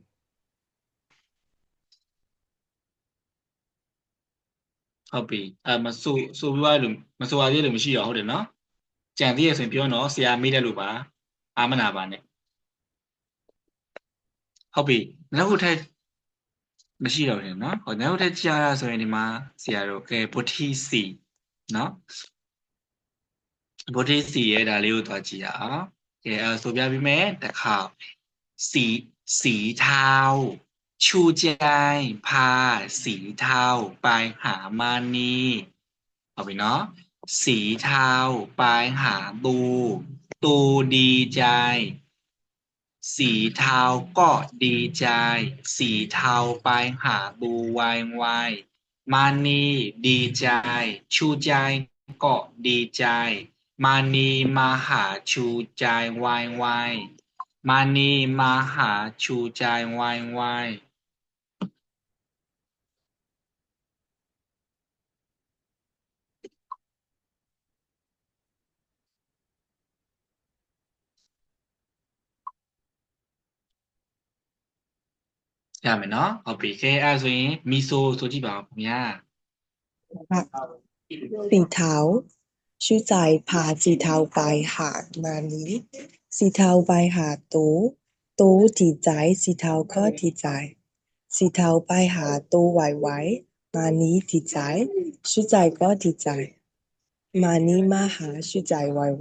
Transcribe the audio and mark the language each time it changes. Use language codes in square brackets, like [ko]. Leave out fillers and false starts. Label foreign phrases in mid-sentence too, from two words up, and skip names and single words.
[my] ဟုတ်ပြီမဆူဆိုပြီးသွားလို့မဆိုပါသေးလို့မရှိတော့ဟုတ်တယ်နော်ကြံသေးရဆိုရင်ပြောနော်ဆရာမေးတယ်လို့ပါအာမနာပါနဲ့ဟုတ်ပြီနောက်ခုထပ်မရှိတော့ဘူးနော်ဟောနောက်ထပ်ကြားရဆိုရင်ဒီမှာဆရာတို့ကဲဗုဒ္ဓီစီနော် ဗုဒ္ဓီစီရဲ့ဒါလေးကိုသွားကြည့်ရအောင်ကဲဆိုပြပေးမယ်တစ်ခါ [th] สีเทาชูใจพาสี เทาไปหามานีเอาไปเนาะสีเทาไปหาตูดีใจสีเทาก็ดีใจสี เทาไปหาบูวายวายมานีดีใจชูใจก็ดีใจมานีมาหาชูใจวายวายมานีมาหาชูใจวายวาย [my] ရမယ်နော်ဟုတ်ပြီကဲအဲ့ဆိုရင်မီဆိုဆိုကြည့်ပါဦးခင်ဗျာ [th] สีเทาชูใจพาสีเทาไปหามานีสีเทาไปหาโตดีใจสีเทาก็ดีใจสีเทาไปหาโตไวมานีดีใจชูใจก็ดีใจมานีมาหาชูใจไว